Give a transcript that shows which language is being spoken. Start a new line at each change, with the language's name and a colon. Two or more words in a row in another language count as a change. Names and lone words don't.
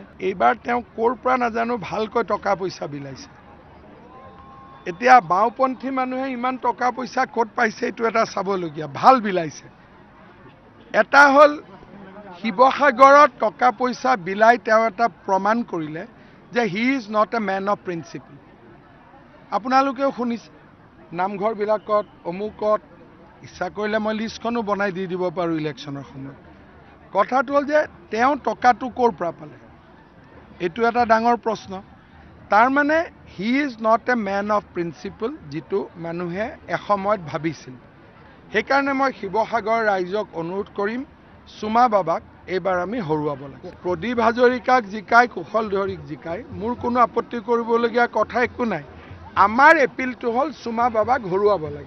Assamese: এইবাৰ তেওঁ ক'ৰ পৰা নাজানো ভালকৈ টকা পইচা বিলাইছে। এতিয়া বাওঁপন্থী মানুহে ইমান টকা পইচা ক'ত পাইছে এইটো এটা চাবলগীয়া। ভাল বিলাইছে। এটা হ'ল শিৱসাগৰত টকা পইচা বিলাই তেওঁ এটা প্ৰমাণ কৰিলে যে
English: he is not a man of principle.
Assamese: আপোনালোকেও শুনিছে নামঘৰবিলাকত অমুকত ইচ্ছা কৰিলে মই লিষ্টখনো বনাই দি দিব পাৰোঁ ইলেকশ্যনৰ সময়ত। কথাটো হ'ল যে তেওঁ টকাটো ক'ৰ পৰা পালে, এইটো এটা ডাঙৰ প্ৰশ্ন। তাৰমানে
English: he is not a man of principle,
Assamese: যিটো মানুহে এসময়ত ভাবিছিল। সেইকাৰণে মই শিৱসাগৰ ৰাইজক অনুৰোধ কৰিম চুমা বাবাক এইবাৰ আমি হৰুৱাব লাগে। প্ৰদীপ হাজৰিকাক জিকায়, কুশল দহৰিক জিকায়, মোৰ কোনো আপত্তি কৰিবলগীয়া কথা একো নাই। আমাৰ এপিলটো হ'ল চুমা বাবাক হৰুৱাব লাগে।